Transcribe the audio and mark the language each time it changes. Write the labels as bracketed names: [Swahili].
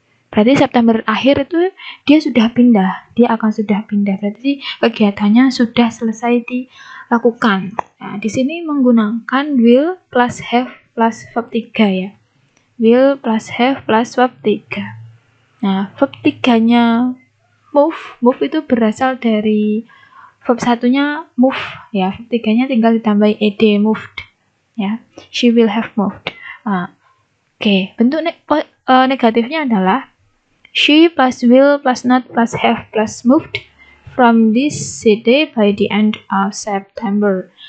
[Indonesian] Berarti September akhir itu dia sudah pindah, dia akan sudah pindah. Berarti kegiatannya sudah selesai dilakukan. Nah, di sini menggunakan [English] will plus have plus verb 3 [Indonesian] ya. [English] Will plus have plus verb 3. [Indonesian] Nah, verb 3-nya move itu berasal dari verb 1-nya move ya. Verb 3-nya tinggal ditambahi ed, moved ya. [English] She will have moved. [Indonesian] Nah, oke, bentuk negatifnya adalah [English] she plus will plus not plus have plus moved from this city by the end of September.